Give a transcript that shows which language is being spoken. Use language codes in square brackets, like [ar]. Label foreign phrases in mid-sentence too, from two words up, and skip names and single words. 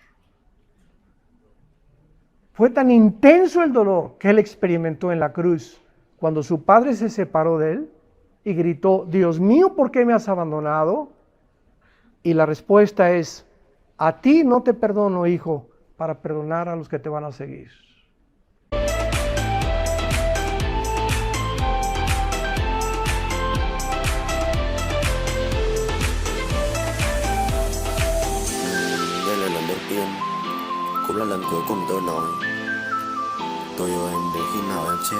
[es] Fue tan intenso el dolor que Él experimentó en la cruz, cuando su padre se separó de Él y gritó, Dios mío, ¿por qué me has abandonado? Y la respuesta es, a ti no te perdono, hijo, para perdonar a los que te van a seguir. [vi] Đây là lần đầu tiên, cũng là lần cuối cùng tôi nói, tôi yêu em đến khi nào em chết.